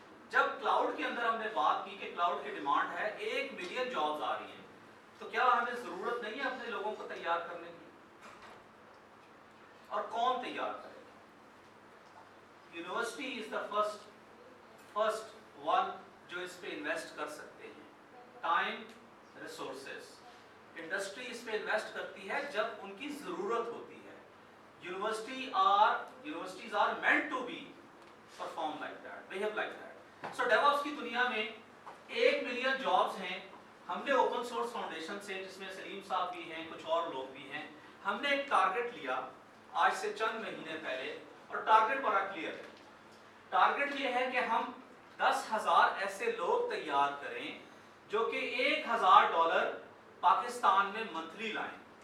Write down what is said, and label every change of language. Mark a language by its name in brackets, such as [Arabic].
[Urdu] جب کلاؤڈ کے اندر ہم نے بات کی کہ کلاؤڈ کی ڈیمانڈ ہے, 1 ملین جابز آ رہی ہیں, تو کیا ہمیں ضرورت نہیں ہے اپنے لوگوں کو تیار کرنے کی؟ اور کون تیار کرے گا؟ [English] university is the first one [Urdu] جو اس پہ انویسٹ کر سکتے ہیں. Time, resources. انڈسٹری اس پہ انویسٹ کرتی ہے جب ان کی ضرورت ہوتی ہے. [English] Universities are meant to be perform like that, behave like that. [Urdu] So DevOps کی دنیا میں 1 ملین جابز ہیں. ہم نے اوپن سورس فاؤنڈیشن سے, جس میں سلیم صاحب بھی ہیں, کچھ اور لوگ بھی ہیں, ہم نے ایک ٹارگٹ لیا آج سے چند مہینے پہلے, اور ٹارگٹ بڑا کلیئر ہے. ٹارگٹ یہ ہے کہ ہم 10,000 ایسے لوگ تیار کریں جو کہ $1,000 پاکستان میں منتھلی لائیں.